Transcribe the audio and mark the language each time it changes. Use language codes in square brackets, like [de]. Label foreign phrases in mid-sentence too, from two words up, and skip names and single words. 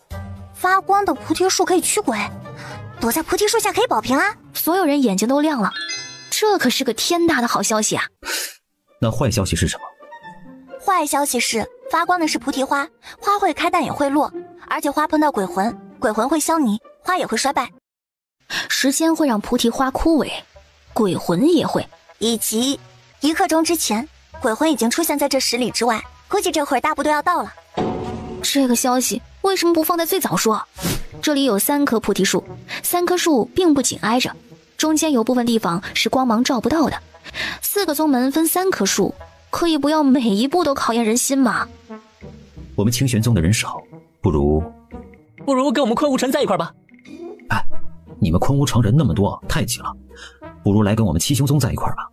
[zh] 發光的菩提樹可以驅鬼，躲在菩提樹下可以保平安。所有人眼睛都亮了，這可是個天大的好消息啊！那壞消息是什麼？壞消息是發光的是菩提花，花會開但也會落，而且花碰到鬼魂，鬼魂會消弭，花也會衰敗。時間會讓菩提花枯萎，鬼魂也會。以及1刻鐘之前，鬼魂已經出現在這10里之外，估計這會兒大部隊要到了。這個消息為什麼不放在最早說？這裡有3棵菩提樹，3棵樹並不緊挨着，中間有部分地方是光芒照不到的。4個宗門分3棵樹，可以不要每一步都考驗人心嗎？我們清玄宗的人少，不如跟我們昆吾城在一塊吧。哎，你們昆吾城人那麼多，太擠了，不如來跟我們七星宗在一塊吧。